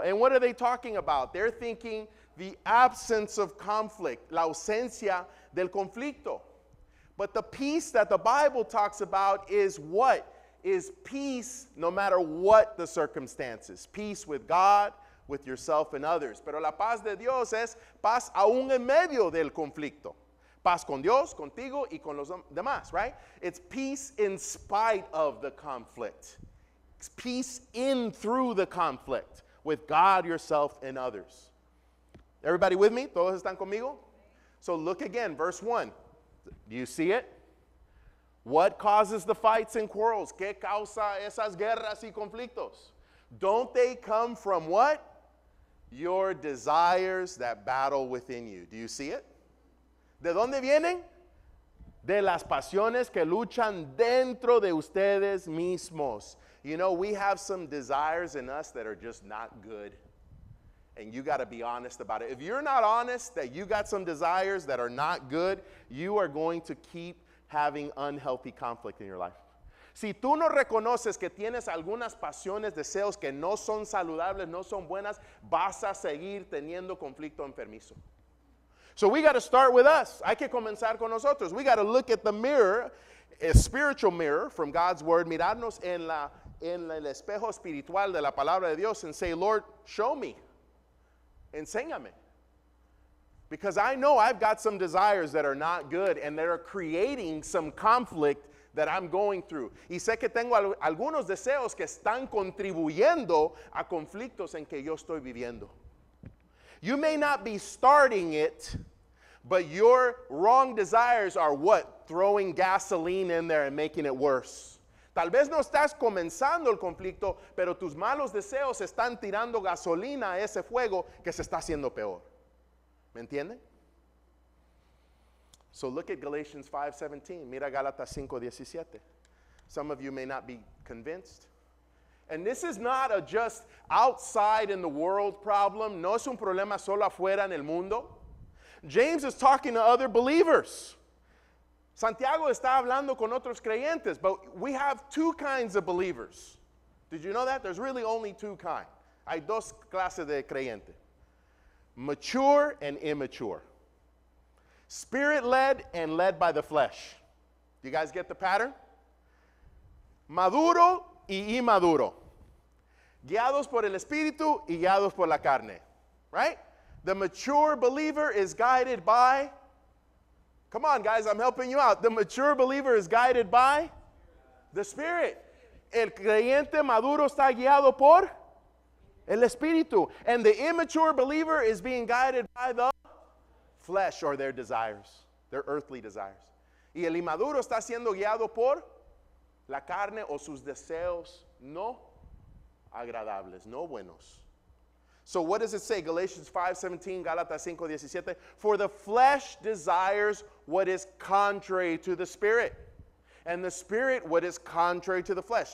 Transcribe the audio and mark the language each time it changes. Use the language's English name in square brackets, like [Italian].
[English] And what are they talking about? They're thinking the absence of conflict, [Spanish] la ausencia del conflicto. [English] But the peace that the Bible talks about is what? Is peace no matter what the circumstances. Peace with God, with yourself and others. [Spanish] Pero la paz de Dios es paz aún en medio del conflicto. Paz con Dios, contigo y con los demás, right? [English] It's peace in spite of the conflict. It's peace in through the conflict with God, yourself, and others. Everybody with me? [Spanish] ¿Todos están conmigo? [English] So look again, verse 1. Do you see it? What causes the fights and quarrels? [Spanish] ¿Qué causa esas guerras y conflictos? [English] Don't they come from what? Your desires that battle within you. Do you see it? [Spanish] ¿De dónde vienen? De las pasiones que luchan dentro de ustedes mismos. [English] You know, we have some desires in us that are just not good. And you got to be honest about it. If you're not honest that you got some desires that are not good, you are going to keep having unhealthy conflict in your life. [Spanish] Si tú no reconoces que tienes algunas pasiones, deseos que no son saludables, no son buenas, vas a seguir teniendo conflicto enfermizo. [English] So we got to start with us. [Spanish] Hay que comenzar con nosotros. [English] We got to look at the mirror, a spiritual mirror from God's word, [Spanish] mirarnos en el espejo espiritual de la palabra de Dios [English] and say, Lord, show me. [Spanish] Enséñame. [English] Because I know I've got some desires that are not good and that are creating some conflict that I'm going through. [Spanish] Y sé que tengo algunos deseos que están contribuyendo a conflictos en que yo estoy viviendo. [English] You may not be starting it, but your wrong desires are what? Throwing gasoline in there and making it worse. [Spanish] Tal vez no estás comenzando el conflicto, pero tus malos deseos están tirando gasolina a ese fuego que se está haciendo peor. ¿Me entienden? [English] So look at Galatians 5:17. [Spanish] Mira Gálatas 5:17. [English] Some of you may not be convinced. And this is not a just outside in the world problem. [Spanish] No es un problema solo afuera en el mundo. [English] James is talking to other believers. [Spanish] Santiago está hablando con otros creyentes, [English] but we have two kinds of believers. Did you know that? There's really only two kinds. [Spanish] Hay dos clases de creyente. [English] Mature and immature. Spirit-led and led by the flesh. You guys get the pattern? [Spanish] Maduro y inmaduro. Guiados por el espíritu y guiados por la carne. [English] Right? The mature believer is guided by, come on guys, I'm helping you out. The mature believer is guided by the Spirit. [Spanish] El creyente maduro está guiado por el espíritu. [English] And the immature believer is being guided by the flesh or their desires, their earthly desires. [Spanish] Y el inmaduro está siendo guiado por la carne o sus deseos no agradables, no buenos. [English] So what does it say? Galatians 5:17, Gálatas 5:17. For the flesh desires what is contrary to the Spirit, and the Spirit what is contrary to the flesh.